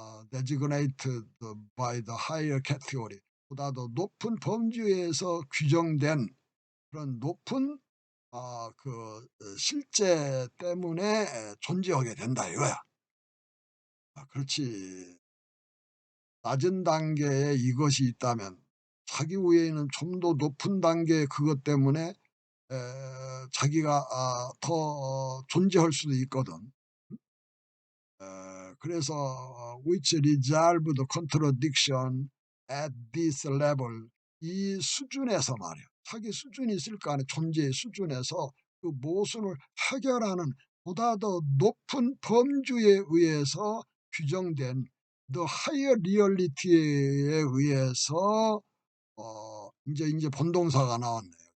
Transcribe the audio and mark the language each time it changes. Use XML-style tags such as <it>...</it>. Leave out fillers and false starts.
<en>designated by the higher category</en> <ko>보다도 높은 범주에서 규정된 그런 높은 그 실제 때문에 존재하게 된다 이거야. 그렇지. 낮은 단계에 이것이 있다면 자기 위에는 좀 더 높은 단계의 그것 때문에 자기가 더 존재할 수도 있거든. 그래서</ko> <en>which resolve the contradiction at this level</en> <ko>이 수준에서 말이야. 자기 수준이 있을 거 아니야. 존재의 수준에서 그 모순을 해결하는 보다 더 높은 범주에 의해서 규정된</ko> <en>the higher reality</en> <ko>에 의해서 이제 본동사가 나왔네요.</ko>